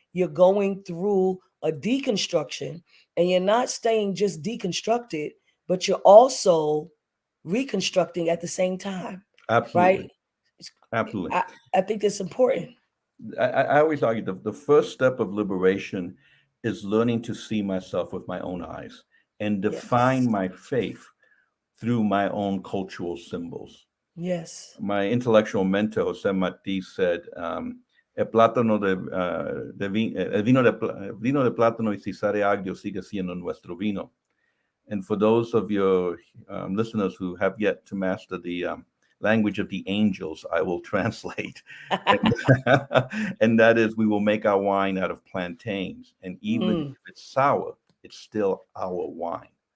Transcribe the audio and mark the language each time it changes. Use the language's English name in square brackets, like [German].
[English] You're going through a deconstruction, and you're not staying just deconstructed, but you're also reconstructing at the same time, right? absolutely. Absolutely. I, I think that's important. I always argue the first step of liberation is learning to see myself with my own eyes and Yes. define my faith through my own cultural symbols. Yes. My intellectual mentor, Jose Martí, said, [Spanish] el plátano el vino de plátano y si sabe agrio sigue siendo nuestro vino. [English] And for those of your listeners who have yet to master the language of the angels, I will translate. And, and that is, we will make our wine out of plantains. And even Mm, if it's sour, it's still our wine.